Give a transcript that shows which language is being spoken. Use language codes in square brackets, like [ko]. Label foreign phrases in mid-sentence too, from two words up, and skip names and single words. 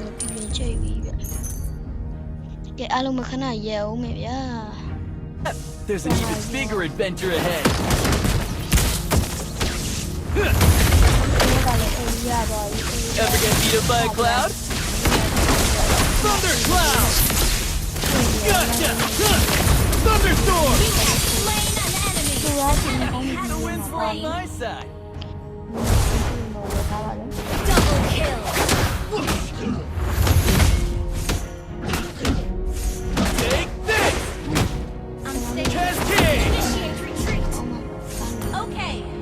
[en] There's an even bigger adventure ahead. Ever get beat up by a cloud? Thundercloud! Gotcha! Thunderstorm! Slain an enemy. [my] သူကဒီကောင်းနေ [en] The winds were on my side. Double kill. Take this! I'm safe. Cascade! Initiate retreat. Okay.